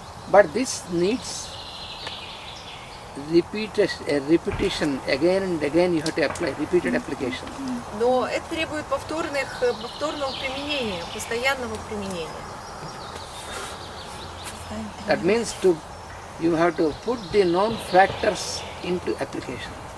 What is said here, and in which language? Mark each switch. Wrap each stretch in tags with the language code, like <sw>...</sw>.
<en>But this needs repetition, again and again you have to apply, repeated application.</en> <ru>Но это требует повторного применения, постоянного применения.</ru> <en>That means you have to put the known factors into application.</en>